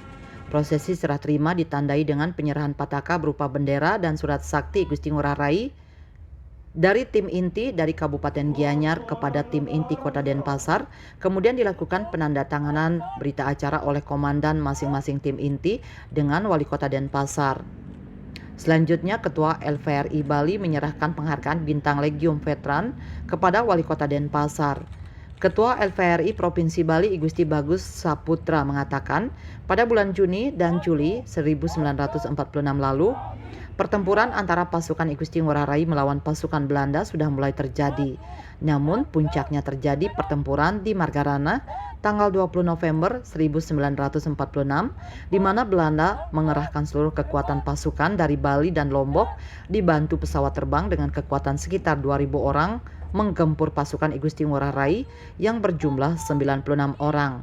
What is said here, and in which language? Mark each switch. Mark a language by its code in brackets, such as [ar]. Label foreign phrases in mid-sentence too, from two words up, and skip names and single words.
[id] Prosesi serah terima ditandai dengan penyerahan Pataka berupa bendera dan Surat Sakti I Gusti Ngurah Rai dari tim inti dari Kabupaten Gianyar kepada tim inti Kota Denpasar. Kemudian dilakukan penandatanganan berita acara oleh komandan masing-masing tim inti dengan Wali Kota Denpasar. Selanjutnya, Ketua LVRI Bali menyerahkan penghargaan Bintang Legium Veteran kepada Wali Kota Denpasar. Ketua LVRI Provinsi Bali I Gusti Bagus Saputra mengatakan, pada bulan Juni dan Juli 1946 lalu, pertempuran antara pasukan I Gusti Ngurah Rai melawan pasukan Belanda sudah mulai terjadi. Namun puncaknya terjadi pertempuran di Margarana tanggal 20 November 1946, di mana Belanda mengerahkan seluruh kekuatan pasukan dari Bali dan Lombok dibantu pesawat terbang dengan kekuatan sekitar 2.000 orang menggempur pasukan I Gusti Ngurah Rai yang berjumlah 96 orang.